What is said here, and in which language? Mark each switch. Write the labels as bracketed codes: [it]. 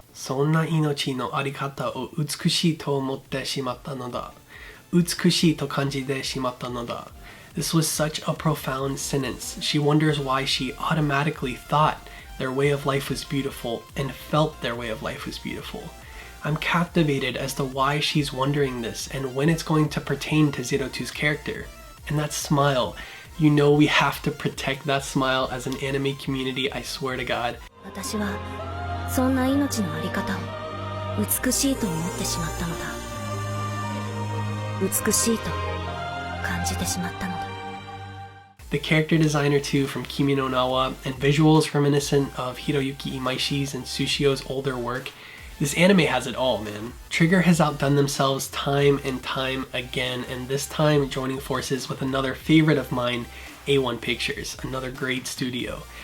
[ja] そんな命のあり方を美しいと思ってしまったのだ。美しいと感じてしまったのだ。 [en] This was such a profound sentence. She wonders why she automatically thought their way of life was beautiful and felt their way of life was beautiful. I'm captivated as to why she's wondering this and when it's going to pertain to Zero Two's character. And that smile, you know we have to protect that smile as an anime community, I swear to God. [ja] 私はそんな命のあり方を美しいと思ってしまったのだ。美しいと感じてしまったのだ。 [en] The character designer too from Kimi no Nawa and visuals reminiscent of Hiroyuki Imaishi's and Sushio's older work. This anime has it all, man. Trigger has outdone themselves time and time again, and this time joining forces with another favorite of mine, A1 Pictures, another great studio.